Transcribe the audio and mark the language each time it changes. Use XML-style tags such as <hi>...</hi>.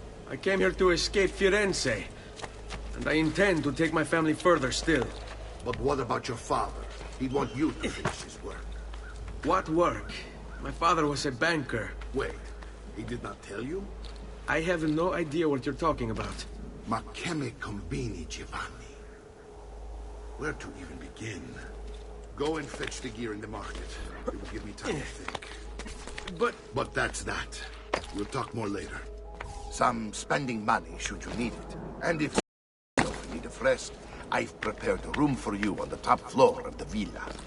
<en>I came here to escape Firenze. And I intend to take my family further still. But what about your father? He'd want you to finish his work. What work? My father was a banker. Wait, he did not tell you? I have no idea what you're talking about.</en> <it>Ma che me combini, Giovanni?</it> <en>Where to even begin? Go and fetch the gear in the market. It will give me time to think. But that's that. We'll talk more later. Some spending money should you need it. And if you need a rest, I've prepared a room for you on the top floor of the villa.</en>